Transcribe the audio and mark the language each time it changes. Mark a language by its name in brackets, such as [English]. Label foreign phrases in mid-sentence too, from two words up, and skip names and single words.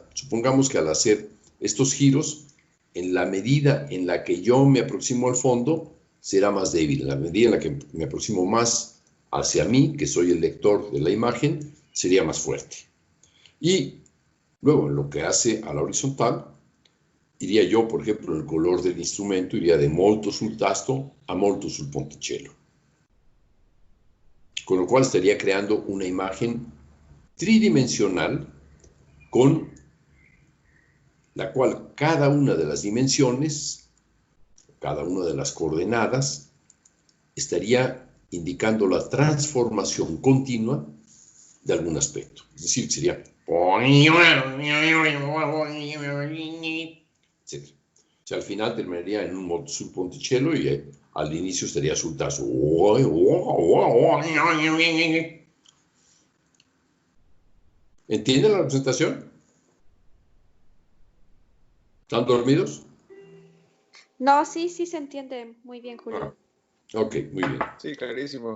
[Spanish] Supongamos que al hacer estos giros, en la medida en la que yo me aproximo al fondo, será más débil. En la medida en la que me aproximo más hacia mí, que soy el lector de la imagen, sería más fuerte. Y luego, en lo que hace a la horizontal, iría yo, por ejemplo, el color del instrumento iría de [Italian] molto sul tasto [Spanish] a [Italian] molto sul ponticello. [Spanish] Con lo cual estaría creando una imagen tridimensional con la cual cada una de las dimensiones, cada una de las coordenadas, estaría indicando la transformación continua de algún aspecto. Es decir, sería... etc. O sea, al final terminaría en un [Italian] molto sul ponticello [Spanish] y al inicio estaría [Italian] sul tasto. [Spanish] ¿Entienden la representación? ¿Están dormidos? No, sí, sí se entiende muy bien, Julio. Ok, muy bien. Sí, clarísimo.